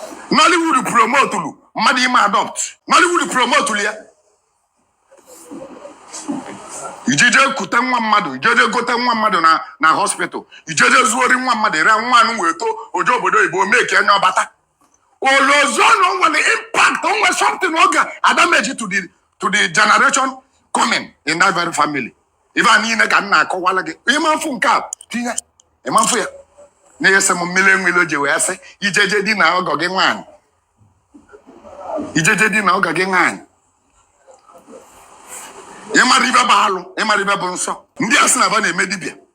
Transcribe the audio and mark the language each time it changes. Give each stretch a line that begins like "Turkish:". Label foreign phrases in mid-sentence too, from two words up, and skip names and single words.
Igbo: Nollywood promotulu mmadụ ime adopt. Nollywood promotulu ya. Ijeje kute nwa mmadụ, ijeje gote nwa mmadụ na, na hospital. Ijeje zuori nwa mmadụ, ere nwa anụ wee too, oje obodo oyibo, mee ka enye ọbata. Olozo na o nwere impact, o nwere something, o ga-adamage
English: to the, to the generation coming in that very family.
Igbo: Ife a niile ka m na-akọwala gị. Ị ma mfụ nke a, tinye. Ị ma mfụ ya? Na-ese m mmiri enwe ilo ji wee sị, ijeje di na ọgọ gị nwaanyị. Ijeje di na ọgọ gị nwaanyị. Ị mara ibe bụ alụ, ị mara ibe bụ nsọ. Ndị a sị na ba na-eme dibịa.